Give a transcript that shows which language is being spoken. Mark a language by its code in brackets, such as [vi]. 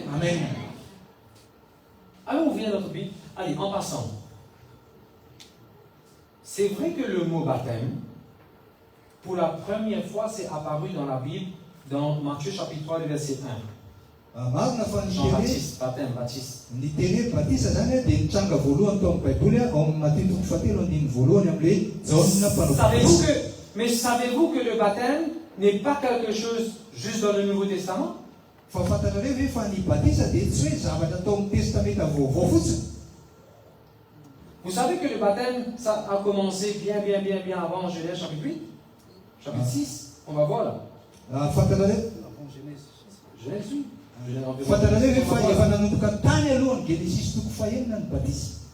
[fr] Amen. Allons ouvrir notre Bible. Allez, en passant. C'est vrai que le mot baptême pour la première fois, c'est apparu dans la Bible, dans Matthieu chapitre 3, le verset 1. [mg] Marina fa ny teny [fr] Jean-Baptiste, baptême, Baptiste. [mg] ny teny batisa zany dia nitranga voalohany tao amin'ny baiboly ao amin'ny Matthieu toko fahatelo andiny voalohany amin'ilay jaona mpanao. [fr] Mais savez-vous que le baptême n'est pas quelque chose juste dans le Nouveau Testament? [mg] Fa fantatrareo ve fa ny batisa dia tsy hoe zavatra atao amin'ny testamenta vaovao fotsiny. [fr] Vous savez que le baptême, ça a commencé bien avant Genèse chapitre 8, chapitre 6, on va voir là. [mg] Fantatrareo [fr] Genèse 8. [mg] fantatrareo ve fa efa nanomboka tany alohany Genesis toko fahenina ny batisa.